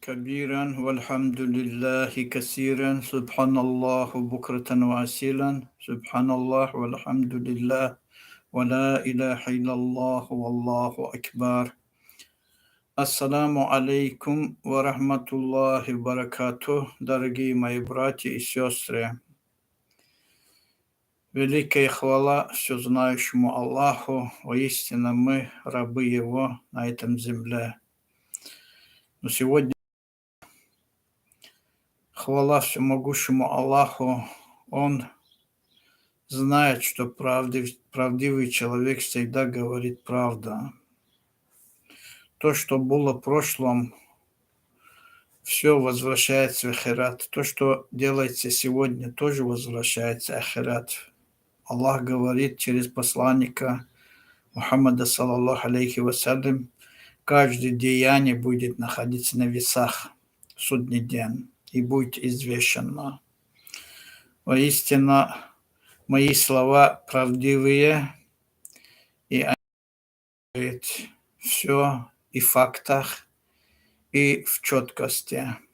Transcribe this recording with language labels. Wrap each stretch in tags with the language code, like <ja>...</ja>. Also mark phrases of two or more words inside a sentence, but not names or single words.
<ar>كبيرا والحمد لله كثيرا سبحان الله بكرة وأصيلا سبحان الله والحمد لله ولا إله إلا الله والله أكبر. السلام عليكم ورحمة الله وبركاته,</ar> <ru>дорогие мои братья и сестры. Великая хвала всезнающему Аллаху, воистину мы рабы Его на этом земле. Но сегодня хвала всемогущему Аллаху, Он знает, что правдивый человек всегда говорит правду. То, что было в прошлом, все возвращается в ахират. То, что делается сегодня, тоже возвращается в ахират. Аллах говорит через посланника Мухаммада,</ru> <ar>صلى الله عليه وسلم,</ar> <ru>каждое деяние будет находиться на весах в судный день и будет извещено. Воистину, мои слова правдивые, и они говорят все и в фактах, и в четкости.</ru>